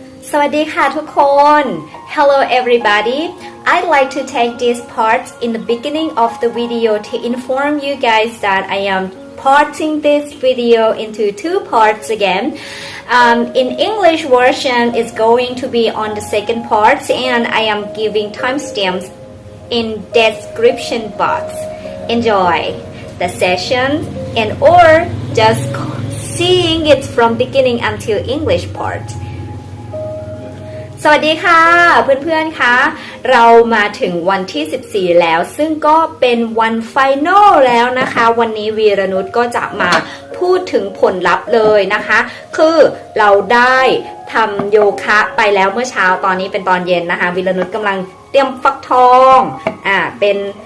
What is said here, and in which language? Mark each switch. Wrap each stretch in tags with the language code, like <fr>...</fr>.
<th>สวัสดีค่ะทุกคน</th> <en>Hello everybody. I'd like to take this part in the beginning of the video to inform you guys that I am parting this video into two parts again. In English version is going to be on the second part and I am giving timestamps in description box. Enjoy the session and or just seeing it from beginning until English part.</en> <th>สวัสดีค่ะเพื่อนๆคะเรามาถึงวันที่14แล้วซึ่งก็เป็นวันไฟนอลแล้วนะคะวันนี้วีรนุชก็จะมาพูดถึงผลลัพธ์เลยนะคะคือเราได้ทำโยคะไปแล้วเมื่อเช้าตอนนี้เป็นตอนเย็นนะคะวีรนุชกำลังเตรียมฟักทองเป็น</th>